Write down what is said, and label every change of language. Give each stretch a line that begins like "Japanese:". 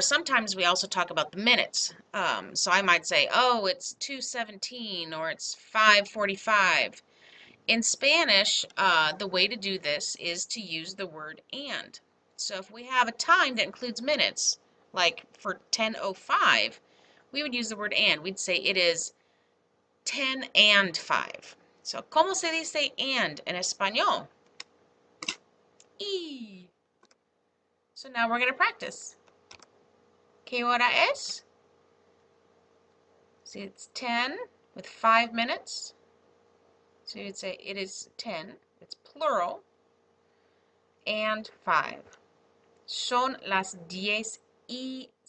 English: Sometimes we also talk about the minutes. So I might say, oh, it's 2:17 or it's 5:45. In Spanish, the way to do this is to use the word and. So if we have a time that includes minutes, like for 10:05, we would use the word and. We'd say it is 10 and 5.
Spanish: So, ¿cómo se dice and en español? Y.
English: So now we're going to practice.
Spanish: ¿Qué hora es?
English: See, it's 10 with 5 minutes. So you'd say it is 10. It's plural. And 5.
Spanish: Son las 10:05.